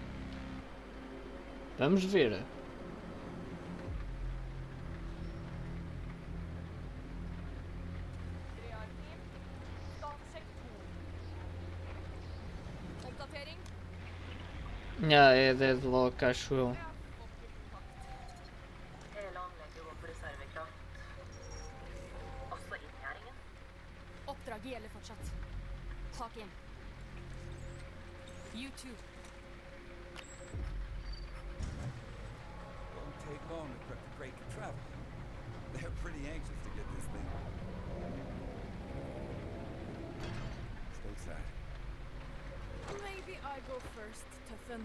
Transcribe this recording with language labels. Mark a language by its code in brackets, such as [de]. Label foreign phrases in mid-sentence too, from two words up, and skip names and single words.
[pt] Vamos ver. É Deadlock, acho eu. [no] Oppdraget gjelder fortsatt. Tak inn. [en] You too. Won't take long to prep the crate to travel. They're pretty anxious to get this thing. Stateside. Maybe I go first, Tuffen.